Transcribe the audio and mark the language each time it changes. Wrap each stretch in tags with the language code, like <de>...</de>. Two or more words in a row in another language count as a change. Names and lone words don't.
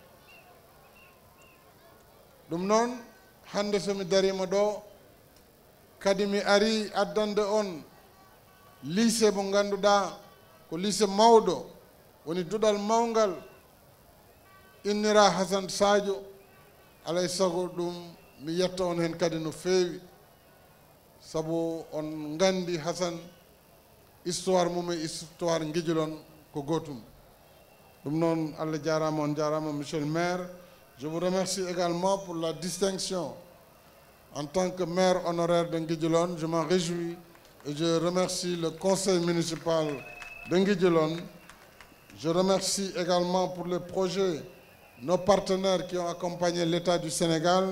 <ff>Ɗum noon hande somi darima ɗo kadi mi ari addande on lycée mo ganduɗa ko lycée mawɗo woni duɗal mawgal innira Hasan Sadio. Alay sago ɗum mi yetta on hen kadi no feewi, sabu on gandi Hasan histoire mum e histoire Nguidjolone ko gotum. Ɗum noon Allah jarama, on jarama</ff> <fr>monsieur le maire. Je vous remercie également pour la distinction en tant que maire honoraire de Nguidjolone. Je m'en réjouis et je remercie le conseil municipal de Nguidjolone. Je remercie également pour les projets nos partenaires qui ont accompagné l'État du Sénégal</fr>